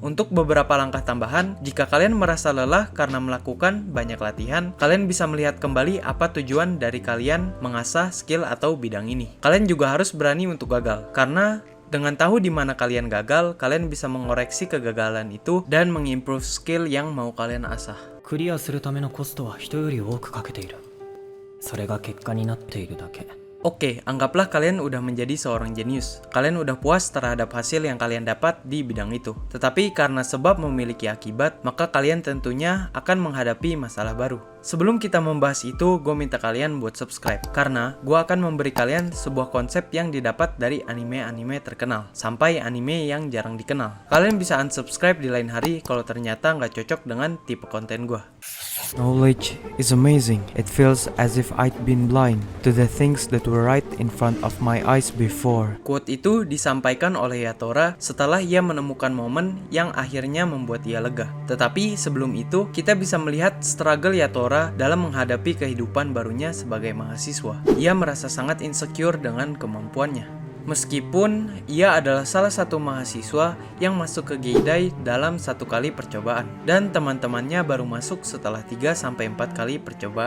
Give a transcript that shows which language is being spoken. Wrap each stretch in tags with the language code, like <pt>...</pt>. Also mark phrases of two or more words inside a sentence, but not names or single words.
<id>Untuk beberapa langkah tambahan, jika kalian merasa lelah karena melakukan banyak latihan, kalian bisa melihat kembali apa tujuan dari kalian mengasah skill atau bidang ini. Kalian juga harus berani untuk gagal, karena dengan tahu di mana kalian gagal, kalian bisa mengoreksi kegagalan itu dan mengimprove skill yang mau kalian asah.</id> <ja>クリアするためのコストは人より多くかけている。それが結果になっているだけ。</ja> <id>Oke, anggaplah kalian udah menjadi seorang jenius. Kalian udah puas terhadap hasil yang kalian dapat di bidang itu. Tetapi karena sebab memiliki akibat, maka kalian tentunya akan menghadapi masalah baru. Sebelum kita membahas itu, gue minta kalian buat subscribe. Karena gue akan memberi kalian sebuah konsep yang didapat dari anime-anime terkenal. Sampai anime yang jarang dikenal. Kalian bisa unsubscribe di lain hari kalau ternyata nggak cocok dengan tipe konten gue.</id> <en>Knowledge is amazing. It feels as if I'd been blind to the things that were right in front of my eyes before.</en> <id>Quote itu disampaikan oleh Yatora setelah ia menemukan momen yang akhirnya membuat ia lega. Tetapi sebelum itu, kita bisa melihat struggle Yatora dalam menghadapi kehidupan barunya sebagai mahasiswa. Ia merasa sangat insecure dengan kemampuannya. Meskipun ia adalah salah satu mahasiswa yang masuk ke Geidai dalam 1 kali percobaan dan teman-temannya baru masuk setelah 3-4 kali percobaan.</id>